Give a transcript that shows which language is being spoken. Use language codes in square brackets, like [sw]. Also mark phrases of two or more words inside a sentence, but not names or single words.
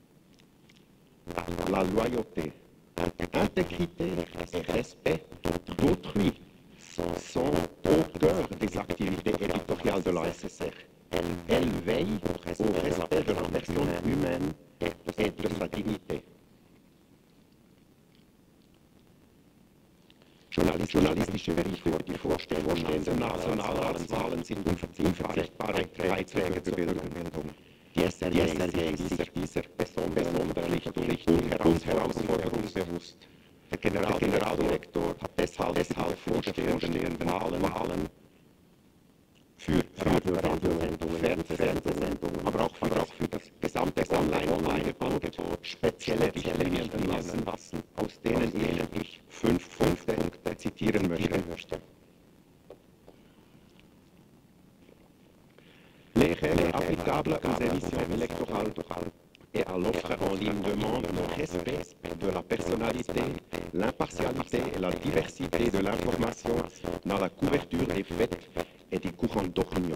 [fr] La loyauté, intégrité et respect d'autrui sont au cœur des activités éditoriales de la SSR. Elle veille au respect de la personne humaine et de sa dignité. [de] Journalistische Berichte über die Vorstellungen der Nationalratswahlen sind unverzichtbare Beiträge zur Bürgerbildung. Die SRG ist sich dieser besonderen Pflicht und Herausforderung bewusst. Der Generaldirektor hat deshalb vorstehenden Wahlen für Radiosendungen, Fernsehsendungen, aber auch für das gesamte Online-Angebot spezielle Richtlinien erlassen lassen, aus denen ich 5 Punkte zitieren möchte. [fr] Les règles applicables aux émissions électorales et à l'offre en ligne demandent le respect de la personnalité, l'impartialité et la diversité de l'information dans la couverture des faits et des courants d'opinion.